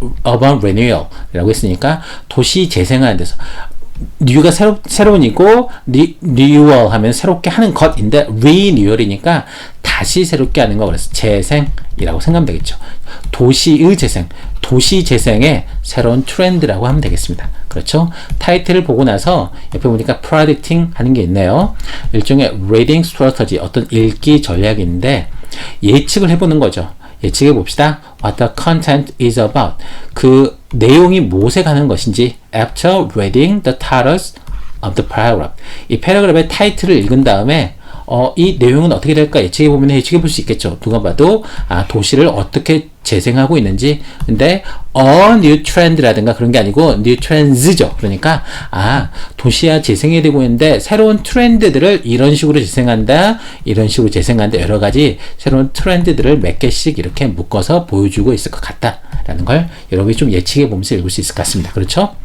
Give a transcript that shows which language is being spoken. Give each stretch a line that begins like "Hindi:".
Korean: Urban Renewal 이라고 했으니까 도시 재생하는 데서 뉴가 새로운이고 renewal 하면 새롭게 하는 것인데 renewal이니까 다시 새롭게 하는 거, 그래서 재생이라고 생각하면 되겠죠. 도시의 재생, 도시 재생의 새로운 트렌드라고 하면 되겠습니다. 그렇죠? 타이틀을 보고 나서 옆에 보니까 predicting 하는 게 있네요. 일종의 reading strategy, 어떤 읽기 전략인데 예측을 해보는 거죠. 예측해 봅시다.
English: What the content is about.
Korean: 그 내용이 무엇에 관한 것인지
English: after reading the titles of the paragraph.
Korean: 이 패러그래프의 타이틀을 읽은 다음에 이 내용은 어떻게 될까 예측해 보면 예측해 볼 수 있겠죠. 누가 봐도 도시를 어떻게 재생하고 있는지. 근데 new trend라든가 그런 게 아니고 new trends죠. 그러니까 도시가 재생이 되고 있는데 새로운 트렌드들을 이런 식으로 재생한다, 이런 식으로 재생한다, 여러 가지 새로운 트렌드들을 몇 개씩 이렇게 묶어서 보여주고 있을 것 같다라는 걸 여러분이 좀 예측해 보면서 읽을 수 있을 것 같습니다. 그렇죠?